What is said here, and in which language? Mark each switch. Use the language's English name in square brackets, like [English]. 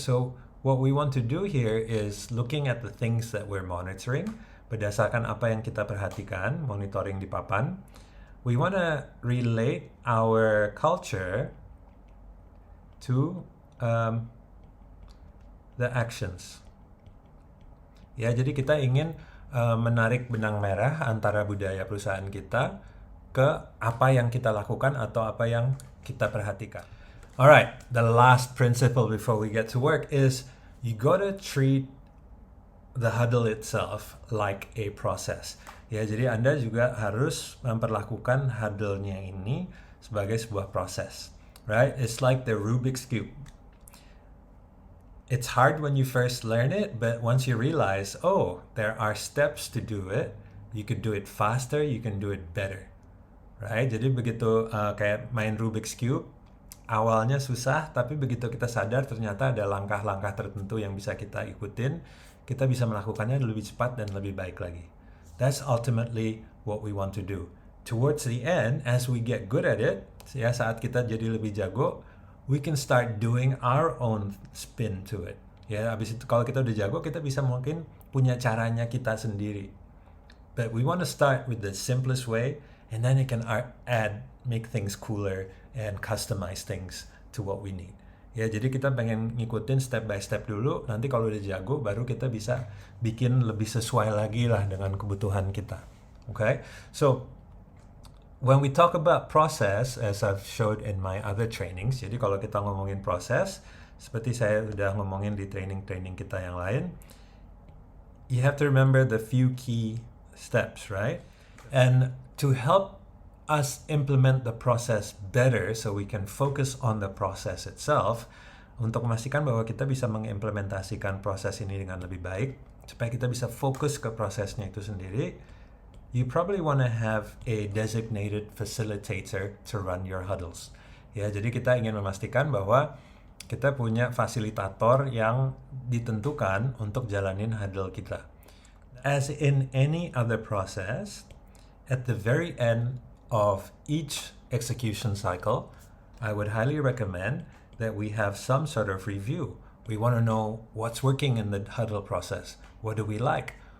[English] So what we want to do here is looking at the things that we're monitoring, [Indonesian] berdasarkan apa yang kita perhatikan, monitoring di papan. [English] We want to relate our culture to the actions. [Indonesian] Ya, jadi kita ingin menarik benang merah antara budaya perusahaan kita ke apa yang kita lakukan atau apa yang kita perhatikan. [English] Alright, the last principle before we get to work is you gotta treat the huddle itself like a process. [Indonesian] Ya, jadi Anda juga harus memperlakukan huddle-nya ini sebagai sebuah proses. [English] Right? It's like the Rubik's Cube. It's hard when you first learn it, but once you realize, oh, there are steps to do it, you could do it faster, you can do it better. Right? [Indonesian] Jadi begitu kayak main Rubik's Cube, awalnya susah, tapi begitu kita sadar ternyata ada langkah-langkah tertentu yang bisa kita ikutin, kita bisa melakukannya lebih cepat dan lebih baik lagi. [English] That's ultimately what we want to do. Towards the end, as we get good at it, [Indonesian] ya, saat kita jadi lebih jago, [English] we can start doing our own spin to it. [Indonesian] Ya, habis itu kalau kita udah jago, kita bisa mungkin punya caranya kita sendiri. [English] But we want to start with the simplest way, and then it can make things cooler and customize things to what we need. [Indonesian] Ya, jadi kita pengen ngikutin [English] step by step [Indonesian] dulu. Nanti kalau udah jago, baru kita bisa bikin lebih sesuai lagi lah dengan kebutuhan kita. [English] Okay? So when we talk about process, as I've showed in my other trainings, [Indonesian] jadi kalau kita ngomongin proses, seperti saya udah ngomongin di training-training kita yang lain, [English] you have to remember the few key steps, right? And to help us implement the process better so we can focus on the process itself, [Indonesian] untuk memastikan bahwa kita bisa mengimplementasikan proses ini dengan lebih baik, supaya kita bisa fokus ke prosesnya itu sendiri, [English] you probably want to have a designated facilitator to run your huddles. [Indonesian] Ya, jadi kita ingin memastikan bahwa kita punya fasilitator yang ditentukan untuk jalanin huddle kita. [English] As in any other process, at the very end of each execution cycle, I would highly recommend that we have some sort of review. We want to know what's working in the huddle process. What do we like?